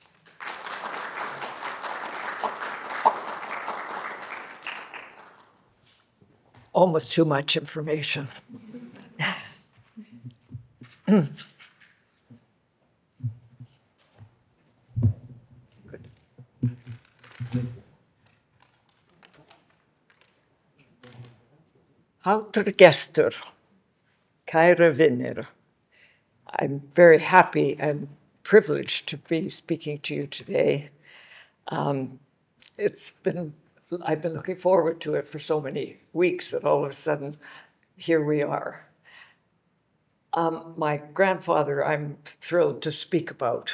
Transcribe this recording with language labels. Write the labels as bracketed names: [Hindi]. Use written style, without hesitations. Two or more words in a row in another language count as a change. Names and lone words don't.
[English] Almost too much information. Good. [Icelandic] Háttr gestur, kæra vinir. [English] I'm very happy and privileged to be speaking to you today. I've been looking forward to it for so many weeks that all of a sudden, here we are. My grandfather, I'm thrilled to speak about.